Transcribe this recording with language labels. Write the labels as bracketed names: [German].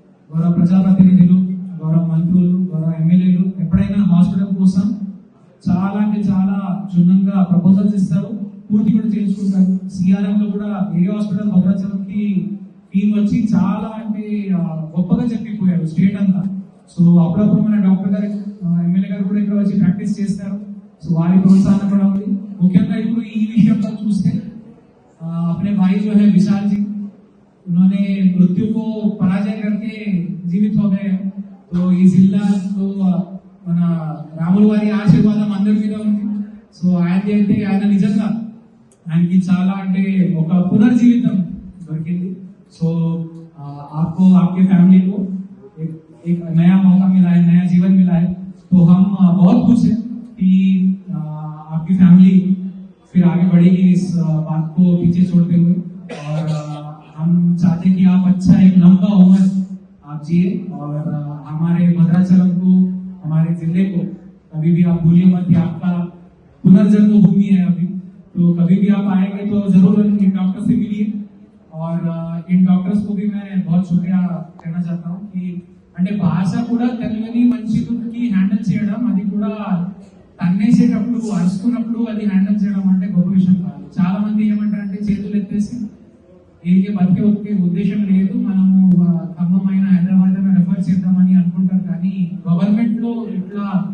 [Telugu] గౌరవ ప్రజాప్రతినిధులు, గౌరవ మంత్రులు, గౌరవ ఎమ్మెల్యేలు ఎప్పుడైనా హాస్పిటల్ కోసం చాలా క్షుణ్ణంగా ప్రపోజల్స్ ఇస్తారు, పూర్తి కూడా చేసుకుంటారు. సిఆర్ఎం లో కూడా ఏరియా హాస్పిటల్ భద్రాచలంకి టీం వచ్చి చాలా గొప్పగా చెప్పిపోయారు స్టేట్ అంతా. సో అప్పుడప్పుడు మన డాక్టర్ గారు, ఎమ్మెల్యే గారు కూడా ఇక్కడ వచ్చి ప్రాక్టీస్ చేస్తారు. సో వారి ప్రోత్సాహం కూడా ఉంది. ముఖ్యంగా ఇప్పుడు ఈ విషయంలో చూస్తే [Hindi] अपने भाई जो है विशाल जी, उन्होंने मृत्यु को पराजय करके जीवित हो गए. [Telugu] तो ఈ జిల్లాలో మన రాముల వారి ఆశీర్వాదం అందరి మీద ఉంది. సో ఆయన నిజంగా ఆయనకి చాలా ఒక పునర్జీవితం దొరికింది. [Hindi] సో आपको आपके फैमिली को एक नया मौका मिला है, नया जीवन मिला है. तो हम बहुत खुश हैं कि आपकी फैमिली फिर आगे बढ़ेगी इस बात को पीछे छोड़ते हुए. और हम चाहते कि आप अच्छा एक लंबा उम्र आप जिए और हमारे भद्राचलम को, हमारे जिले को कभी भी आप भूलिए मत. आपका पुनर्जन्म भूमि है अभी. तो कभी भी आप आएंगे तो जरूर इन डॉक्टर से मिलिए. और इन डॉक्टर्स को भी मैं बहुत शुक्रिया कहना चाहता हूँ कि [Telugu] అంటే భాష కూడా తెలియని మనిషికి హ్యాండిల్ చేయడం, అది కూడా తన్నేసేటప్పుడు, అరుచుకున్నప్పుడు అది హ్యాండిల్ చేయడం అంటే గొప్ప విషయం కాదు. చాలా మంది ఏమంటారంటే చేతులు ఎత్తేసి దీనికి బతికే ఉద్దేశం లేదు, మనము ఖమ్మం అయినా హైదరాబాద్ అయినా రెఫర్ చేద్దామని అనుకుంటారు. కానీ గవర్నమెంట్ లో ఇట్లా